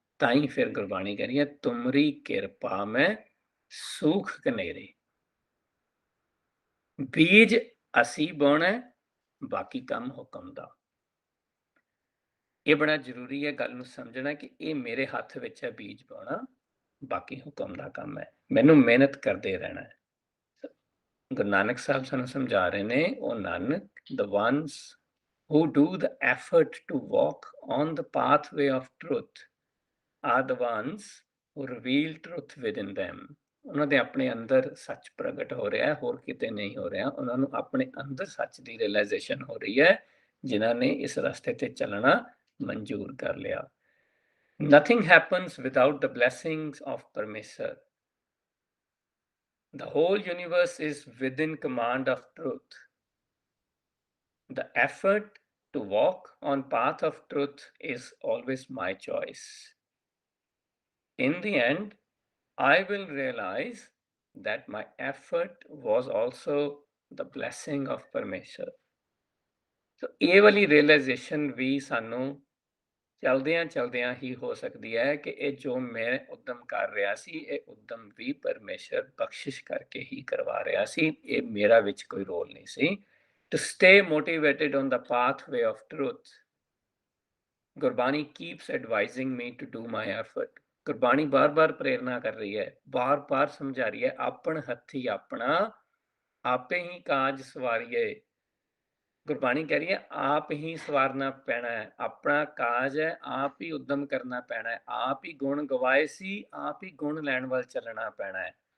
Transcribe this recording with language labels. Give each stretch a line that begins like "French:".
Punjabi: ਤਾਂ ਹੀ ਫਿਰ ਗੁਰਬਾਣੀ ਕਹਿ ਰਹੀ ਹੈ, ਤੁਮਰੀ ਕਿਰਪਾ ਮੈਂ ਸੂਖ ਕਨੇਰੇ। ਬੀਜ ਅਸੀਂ ਬੋਣਾ, ਬਾਕੀ ਕੰਮ ਹੁਕਮ ਦਾ। ਇਹ ਬੜਾ ਜ਼ਰੂਰੀ ਹੈ ਗੱਲ ਨੂੰ ਸਮਝਣਾ ਕਿ ਇਹ ਮੇਰੇ ਹੱਥ ਵਿੱਚ ਹੈ ਬੀਜ ਪਾਉਣਾ, ਬਾਕੀ ਹੁਕਮ ਦਾ ਕੰਮ ਹੈ। ਮੈਨੂੰ ਮਿਹਨਤ ਕਰਦੇ ਰਹਿਣਾ ਹੈ। ਗੁਰੂ ਨਾਨਕ ਸਾਹਿਬ ਸਾਨੂੰ ਸਮਝਾ ਰਹੇ ਨੇ, ਉਹ Nanak,
English: the ones who do the effort to walk on the pathway of truth are the ones who reveal truth within them।
Punjabi: ਉਹਨਾਂ ਦੇ ਆਪਣੇ ਅੰਦਰ ਸੱਚ ਪ੍ਰਗਟ ਹੋ ਰਿਹਾ ਹੈ, ਹੋਰ ਕਿਤੇ ਨਹੀਂ ਹੋ ਰਿਹਾ। ਉਹਨਾਂ ਨੂੰ ਆਪਣੇ ਅੰਦਰ ਸੱਚ ਦੀ ਰਿਅਲਾਈਜ਼ੇਸ਼ਨ ਹੋ ਰਹੀ ਹੈ, ਜਿਨ੍ਹਾਂ ਨੇ ਇਸ ਰਸਤੇ ਤੇ ਚੱਲਣਾ ਮਨਜ਼ੂਰ ਕਰ ਲਿਆ।
English: Nothing happens without the blessings of Parmeshwar। The whole universe is within command of truth। The effort to walk on path of truth is always my choice। In the end, I will realize that my effort was also the blessing of Parmeshwar।
Punjabi: So ਇਹ ਵਾਲੀ realization ਵੀ ਸਾਨੂੰ ਚਲਦਿਆਂ ਹੀ ਹੋ ਸਕਦੀ ਹੈ ਕਿ ਇਹ ਜੋ ਮੈਂ ਉੱਦਮ ਕਰ ਰਿਹਾ ਸੀ, ਇਹ ਉੱਦਮ ਵੀ ਪਰਮੇਸ਼ਰ ਬਖਸ਼ਿਸ਼ ਕਰਕੇ ਹੀ ਕਰਵਾ ਰਿਹਾ ਸੀ। ਇਹ ਮੇਰਾ ਵਿੱਚ ਕੋਈ ਰੋਲ ਨਹੀਂ ਸੀ।
English: To stay motivated on the pathway of truth, Gurbani keeps advising me to do my effort।
Punjabi: Gurbani ਬਾਰ-ਬਾਰ ਪ੍ਰੇਰਨਾ ਕਰ ਰਹੀ ਹੈ, ਬਾਰ-ਬਾਰ ਸਮਝਾ ਰਹੀ ਹੈ, ਆਪਣ ਹੱਥੀ ਆਪਣਾ ਆਪੇ ਹੀ ਕਾਜ ਸਵਾਰੀਏ। ਗੁਰਬਾਣੀ ਕਹਿ ਰਹੀ ਹੈ, ਆਪ ਹੀ ਸਵਾਰਨਾ ਪੈਣਾ ਹੈ, ਆਪਣਾ ਕਾਜ ਹੈ, ਆਪ ਹੀ ਉੱਦਮ ਕਰਨਾ ਪੈਣਾ ਹੈ, ਆਪ ਹੀ ਗੁਣ ਗਵਾਏ ਸੀ, ਆਪ ਹੀ ਗੁਣ ਲੈਣ ਵੱਲ ਚੱਲਣਾ ਪੈਣਾ ਹੈ।